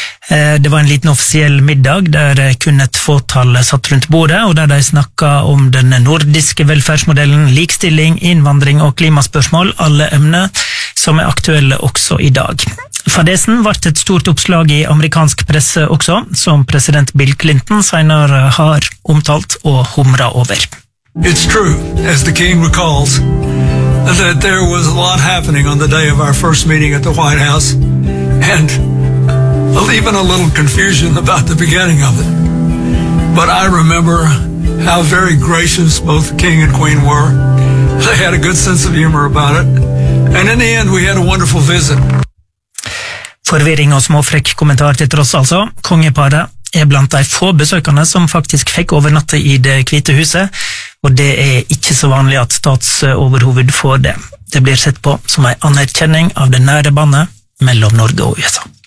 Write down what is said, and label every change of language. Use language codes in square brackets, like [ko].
[no] Det var en liten offisiell middag der kun et fåtall satt rundt bordet, og der de snakket om den nordiske velferdsmodellen, likstilling, innvandring og klimaspørsmål, alle emner som er aktuelle også i dag. Fadesen ble et stort oppslag i amerikansk presse også, som president Bill Clinton senere har omtalt og humret over. [en] It's true, as the king recalls, that there was a lot happening on the day of our first meeting at the White House, and even a little confusion about the beginning of it. But I remember how very gracious both the king and queen were. They had a good sense of humor about it. And in the end, we had a wonderful visit. [no] Forvirring og småfrekk kommentar til tross altså. Kongeparet er blant de få besøkerne som faktisk fikk overnatte i det hvite huset, og det er ikke så vanlig at statsoverhoved får det. Det blir sett på som en anerkjenning av det nære bandet mellom Norge og USA.